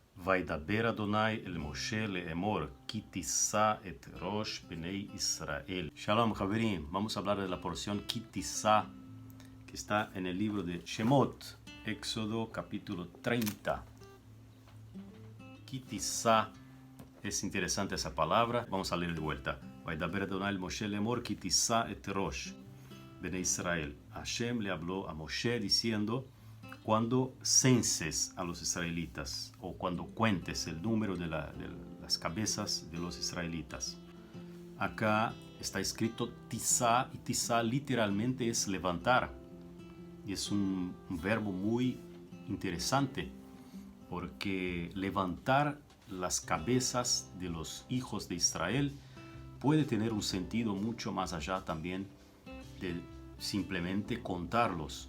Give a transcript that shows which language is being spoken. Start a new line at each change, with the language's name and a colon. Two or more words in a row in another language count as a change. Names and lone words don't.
Hebrew: וידבר אדוני אל משה לאמור, כי תישא את ראש בני Israel. Shalom, חברים.
Spanish: Vamos a hablar de la porción
Hebrew: כי תישא,
Spanish: que está en el libro de Shemot, Éxodo capítulo 30.
Hebrew: כי תישא,
Spanish: es interesante esa palabra. Vamos a leer de vuelta.
Hebrew: וידבר אדוני אל משה לאמור, כי תישא את ראש בני Israel.
Spanish: Hashem le habló a Moshe diciendo, cuando censes a los israelitas o cuando cuentes el número de las cabezas de los israelitas. Acá está escrito tisá, y tisá literalmente es levantar. Y es un verbo muy interesante porque levantar las cabezas de los hijos de Israel puede tener un sentido mucho más allá también de simplemente contarlos.